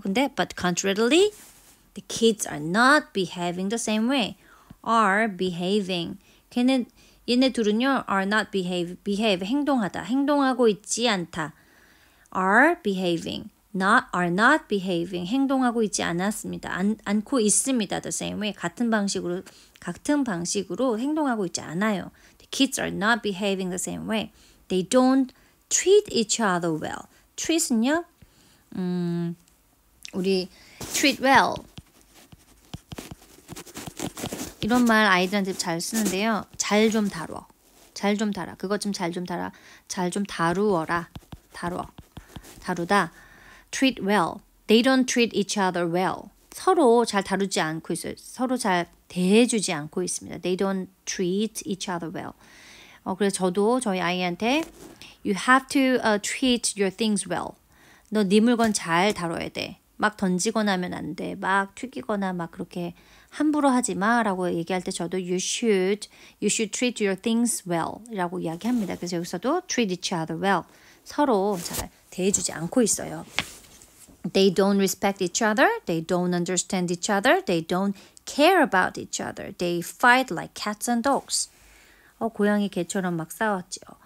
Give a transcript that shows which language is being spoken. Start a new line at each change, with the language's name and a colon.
Korean: 근데
English: but contrarily, the kids are not behaving the same way. Are behaving.
Korean: 얘네 둘은요, are not behave, 행동하고 있지 않다.
English: Are behaving. are not behaving.
Korean: 행동하고 있지 않았습니다. 않고 있습니다.
English: The same way.
Korean: 같은 방식으로 행동하고 있지 않아요.
English: The kids are not behaving the same way. They don't treat each other well.
Korean: treat은요, 우리 treat well. 이런 말 아이들한테 잘 쓰는데요. 잘 좀 다뤄. 그것 좀 잘 좀 다뤄. 잘 좀 다루어라. 다루다. treat well.
English: They don't treat each other well.
Korean: 서로 잘 다루지 않고 있어요. 서로 잘 대해주지 않고 있습니다.
English: They don't treat each other well.
Korean: 그래서 저도 저희 아이한테
English: You have to treat your things well.
Korean: 너 네 물건 잘 다뤄야 돼. 막 던지거나 하면 안 돼. 막 튀기거나 막 그렇게 함부로 하지 마 라고 얘기할 때 저도
English: you should treat your things well
Korean: 라고 이야기합니다. 그래서 여기서도 treat each other well. 서로 잘 대해주지 않고 있어요.
English: They don't respect each other. They don't understand each other. They don't care about each other. They fight like cats and dogs.
Korean: 고양이 개처럼 막 싸웠죠.